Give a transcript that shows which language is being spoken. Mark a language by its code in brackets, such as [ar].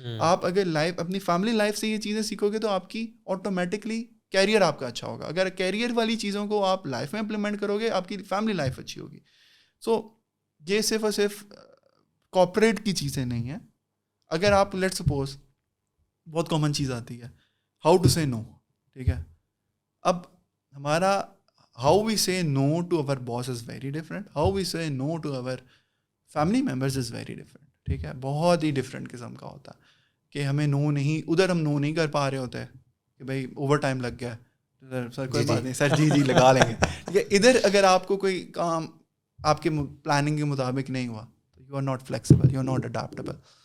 [ur] آپ اگر لائف اپنی فیملی لائف سے یہ چیزیں سیکھو گے تو آپ کی آٹومیٹکلی کیریئر آپ کا اچھا ہوگا. اگر کیریئر والی چیزوں کو آپ لائف میں امپلیمنٹ کرو گے آپ کی فیملی لائف اچھی ہوگی. سو یہ صرف اور صرف کارپوریٹ کی چیزیں نہیں ہیں. اگر آپ لیٹ سپوز بہت کامن چیز آتی ہے [en] How to say no. ٹھیک ہے, اب ہمارا how we say no to our boss is very different, how we say no to our family members is very different. [ur] ٹھیک ہے, بہت ہی ڈفرینٹ قسم کا ہوتا ہے کہ ہمیں نو نہیں, ادھر ہم نو نہیں کر پا رہے ہوتے کہ بھائی اوور ٹائم لگ گیا سر, کوئی بات نہیں سر, جی لگا لیں گے. ٹھیک ہے, ادھر اگر آپ کو کوئی کام آپ کے پلاننگ کے مطابق نہیں ہوا تو [en] You are not flexible, you are not adaptable.